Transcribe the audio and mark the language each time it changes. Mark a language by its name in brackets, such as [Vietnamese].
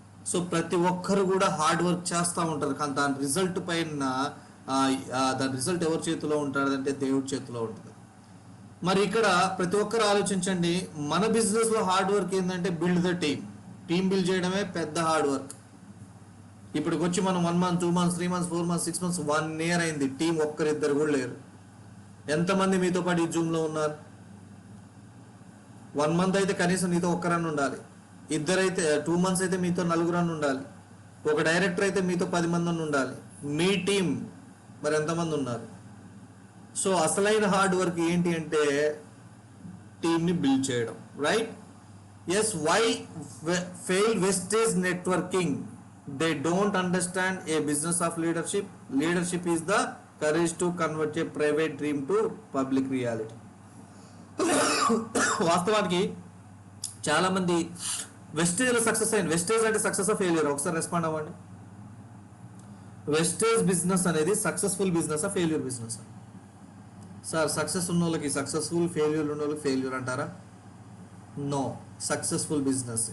[Telugu] So ప్రతి ఒక్కరు కూడా హార్డ్ వర్క్ చేస్తూ ఉంటారు. కానీ దాని రిజల్ట్ పైన దాని రిజల్ట్ ఎవరి చేతిలో ఉంటాడంటే దేవుడి చేతిలో ఉంటుంది. మరి ఇక్కడ ప్రతి ఒక్కరు ఆలోచించండి, మన బిజినెస్లో హార్డ్ వర్క్ ఏంటంటే [English] build the team [Telugu] బిల్డ్ చేయడమే పెద్ద హార్డ్ వర్క్. ఇప్పటికి వచ్చి మనం 1 month 2 months 3 months 4 months 6 months 1 year అయింది. టీం ఒక్కరిద్దరు కూడా లేరు. ఎంతమంది మీతో పాటు ఈ జూమ్లో ఉన్నారు? 1 month అయితే కనీసం నీతో ఒక్కరన్నా ఉండాలి. ఇద్దరైతే 2 months అయితే మీతో 4 ఉండాలి. ఒక డైరెక్టర్ అయితే మీతో 10 మంది ఉండాలి. మీ టీం మరి ఎంతమంది ఉన్నారు? సో అసలైన హార్డ్ వర్క్ ఏంటి అంటే టీంని బిల్డ్ చేయడం, right? [English] Yes. Why fail Vestige networking? They don't understand a business of leadership. Leadership is the courage to convert a private dream to public reality. [Telugu] వాస్తవానికి చాలా మంది వెస్టేజ్లో సక్సెస్ అయింది. వెస్టేజ్ అంటే [English] Success of failure? [Telugu] ఒకసారి respond అవ్వండి. Wastage business అనేది successful business, failure business? Sir success ఉన్న వాళ్ళకి సక్సెస్ఫుల్, ఫెయిల్యూర్ ఉన్న వాళ్ళకి ఫెయిల్యూర్ అంటారా? No, successful business.